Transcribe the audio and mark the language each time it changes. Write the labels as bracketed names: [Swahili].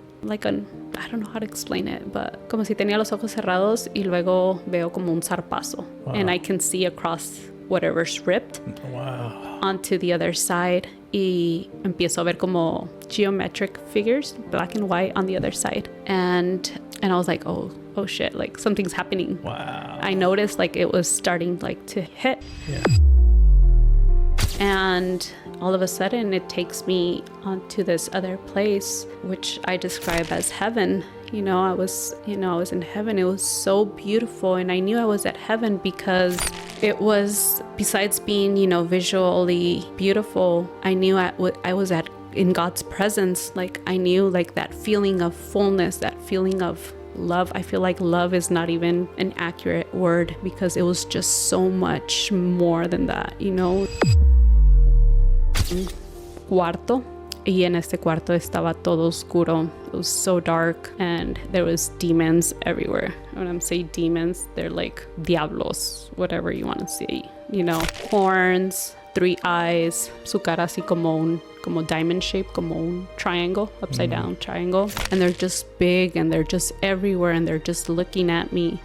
[English] Like I don't know how to explain it, but [Spanish] como si tenía los ojos cerrados y luego veo como un zarpazo. [English] Wow. And I can see across whatever's ripped onto the other side. [Spanish] Y empiezo a ver como [English] geometric figures, black and white on the other side. And I was like, oh shit, like something's happening. Wow. I noticed like it was starting like to hit. Yeah. And all of a sudden it takes me onto this other place, which I describe as heaven. You know, I was in heaven. It was so beautiful. And I knew I was at heaven because it was, besides being, you know, visually beautiful, I knew I was in God's presence. Like I knew like that feeling of fullness, that feeling of love. I feel like love is not even an accurate word because it was just so much more than that, you know. [Spanish] Cuarto, y en este cuarto estaba todo oscuro. [English] It was so dark and there was demons everywhere. When I'm saying demons, they're like diablos, whatever you want to say, you know, horns, 3 eyes, [Spanish] su cara así como [English] diamond shape, [Spanish] como un [English] triangle, upside down triangle, and they're just big and they're just everywhere and they're just looking at me.